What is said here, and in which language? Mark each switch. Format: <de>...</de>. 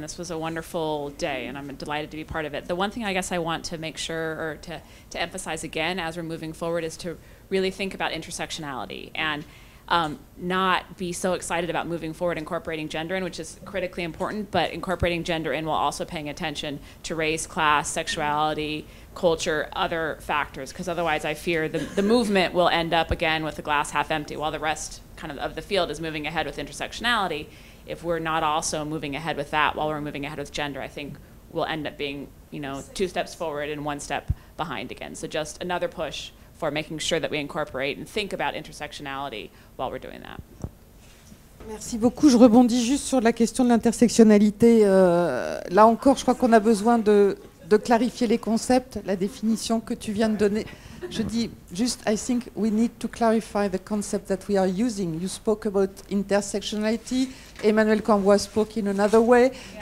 <en>This was a wonderful day, and I'm delighted to be part of it. The one thing I guess I want to make sure, or to emphasize again as we're moving forward, is to really think about intersectionality and not be so excited about moving forward incorporating gender in, which is critically important, but incorporating gender in while also paying attention to race, class, sexuality, culture, other factors, because otherwise I fear the movement will end up again with the glass half empty while the rest of the field is moving ahead with intersectionality. If we're not also moving ahead with that while we're moving ahead with gender, I think we'll end up being, 2 steps forward and 1 step behind again. So just another push for making sure that we incorporate and think about intersectionality while we're doing that.</en> <fr>Merci beaucoup. Je rebondis juste sur la question de l'intersectionnalité. Là encore, je crois qu'on a besoin de clarifier les concepts, la définition que tu viens de donner. Je dis juste,</fr> <en>I think we need to clarify the concept that we are using. You spoke about intersectionality. Emmanuel Cambois spoke in another way. Yeah.</en>